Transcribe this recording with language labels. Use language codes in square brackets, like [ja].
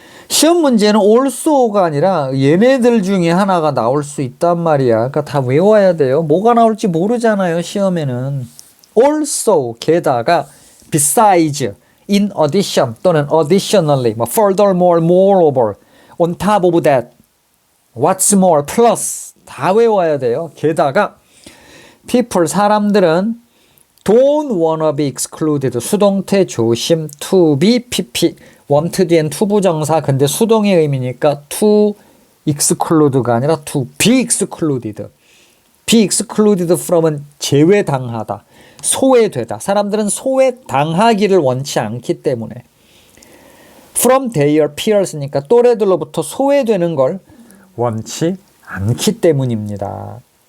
[ko] 시험 문제는 also가 아니라 얘네들 중에 하나가 나올 수 있단 말이야. 그러니까 다 외워야 돼요. 뭐가 나올지 모르잖아요, 시험에는. [en] also, 게다가, besides, in addition, 또는 additionally, 뭐 furthermore, moreover, on top of that, what's more, plus, 다 외워야 돼요. [ko] 게다가, people, 사람들은 [en] don't wanna be excluded, [ko] 수동태 조심, to be, pp, want 뒤엔 투부정사, 근데 수동의 의미니까 to exclude가 아니라 to be excluded. be excluded from은 제외당하다, 소외되다. 사람들은 소외당하기를 원치 않기 때문에 [en] from their peers [ko] 니까 또래들로부터 소외되는 걸 원치 않기 때문입니다.